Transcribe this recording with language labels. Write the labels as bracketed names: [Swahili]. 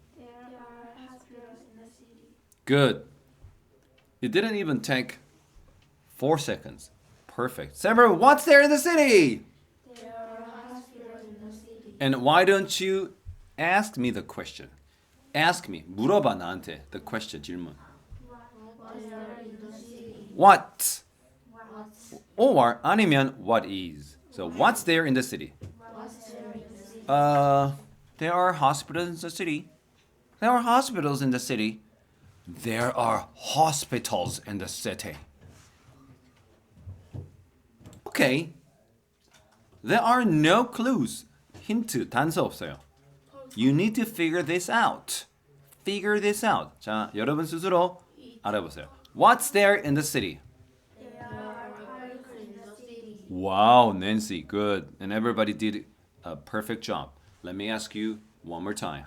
[English] There are hospitals in the city. Good. It didn't even take 4 seconds. Perfect. Samara, what's there in the city? There are hospitals in the city. And why don't you ask me the question? Ask me. [Korean] 물어봐 나한테 [English] the question [Korean] 질문. [English] What is there in the city? What? What's Or [Korean] 아니면 [English] what is. So what's there in the city? there in the city? There are hospitals in the city. There are hospitals in the city. There are hospitals in the city. Okay. There are no clues. [Korean] 힌트, 단서 없어요. [English] You need to figure this out. Figure this out. [Korean] 자, 여러분 스스로 알아보세요. [English] What's there in the city? There are parks in the city. Wow, Nancy, good. And everybody did a perfect job. Let me ask you one more time.